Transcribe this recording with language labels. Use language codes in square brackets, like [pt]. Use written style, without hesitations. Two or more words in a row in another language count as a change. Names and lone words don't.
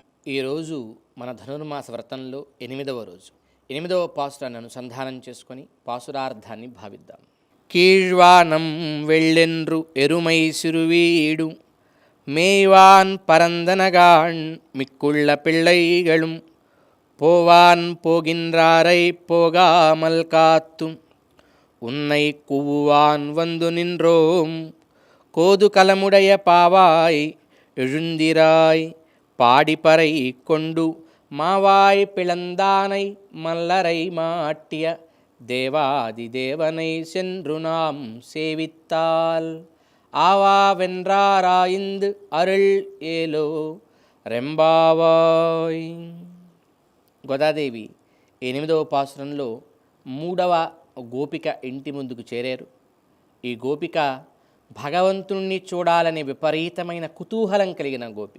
[te] ఈరోజు మన ధనుర్మాస వ్రతంలో 8వ రోజు 8వ పాసురాన్ని అనుసంధానం చేసుకొని పాసురార్థాన్ని భావిద్దాం. [ta] கீழ்வானம் வெள்ளென்று எருமை சிறுவீடு மேய்வான் பரந்தனகான் மிக்குள்ள பிள்ளைகளும் போவான் போகின்றாரை போகாமல் காத்தும் உன்னை கூவுவான் வந்து நின்றோம் கோது கலமுடைய பாவாய் எழுந்திராய் பாடிப்பறை கொண்டு மாவாய் பிளந்தானை மல்லரை மாட்டிய தேவாதி தேவனை சென்று நாம் சேவித்தால் ஆவாவென்றாராய்ந்த் அருள் ஏலோ ரெம்பாவாய். [te] గోదాదేవి 8వ పాసురంలో 3వ గోపిక ఇంటి ముందుకు చేరారు. ఈ గోపిక భగవంతుణ్ణి చూడాలనే విపరీతమైన కుతూహలం కలిగిన గోపిక.